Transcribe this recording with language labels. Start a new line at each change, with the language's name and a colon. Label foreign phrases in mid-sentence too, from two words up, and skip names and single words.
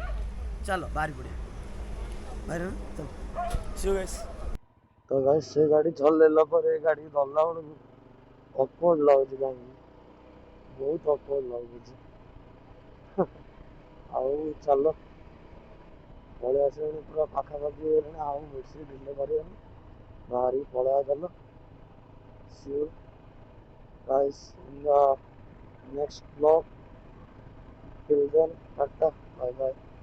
Odia: ଚାଲ ବାହାରି ପଡ଼ିବା ବାହାରି ତ ଗାଈ ସେ ଗାଡ଼ି ଚଲେଇଲା ପରେ ଏ ଗାଡ଼ି ଧରିଲା ବେଳକୁ ଅକୱାର୍ଡ ଲାଗୁଛି କାହିଁକି ବହୁତ ଅକୱାର୍ଡ ଲାଗୁଛି ଆଉ ଚାଲ ପଳେଇ ଆସିଲାଣି ପୁରା ପାଖାପାଖି ହେଇଗଲାଣି ଆଉ ବେଶୀ ଡିଲେ କରିବାନି ବାହାରିକି ପଳେଇବା ଚାଲ
English: see you guys in the next vlog till then tata bye bye